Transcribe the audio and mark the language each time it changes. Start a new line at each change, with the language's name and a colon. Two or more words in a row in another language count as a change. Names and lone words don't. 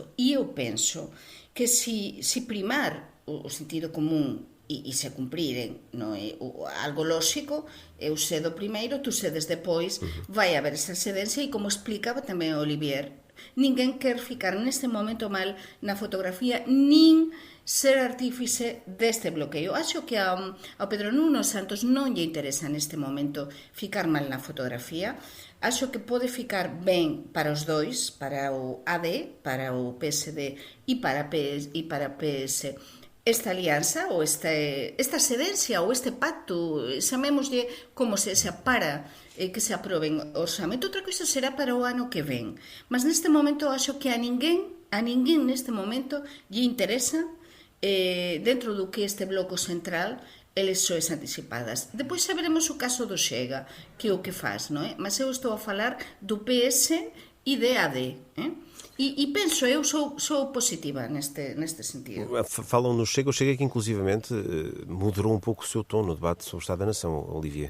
Portuguese: E eu penso que se primar o sentido comum e se cumprirem, não é, algo lógico, eu cedo primeiro, tu cedes depois, vai haver essa cedência e, como explicava também Olivier, ninguém quer ficar neste momento mal na fotografía, nin ser artífice deste bloqueio.
Galician: Acho que ao Pedro Nuno Santos non lle interesa neste momento ficar mal na fotografía. Acho que pode ficar ben para os dois, para o AD, para o PSD e para PS, esta alianza ou esta cedencia ou este pacto, chamémoslle como se para que se aproben o orçamento. Outra coisa será para o ano que ven. Mas neste momento acho que a ninguén neste momento lle interesa dentro do que este bloco central eleições antecipadas.
Portuguese: Depois saberemos o caso do Chega, que é o que faz, não é? Mas eu estou a falar do PS e de AD, E penso, eu sou positiva neste sentido. Falam no Chega, o Chega que inclusivamente moderou um pouco o seu tom no debate sobre o Estado da Nação, Olivia.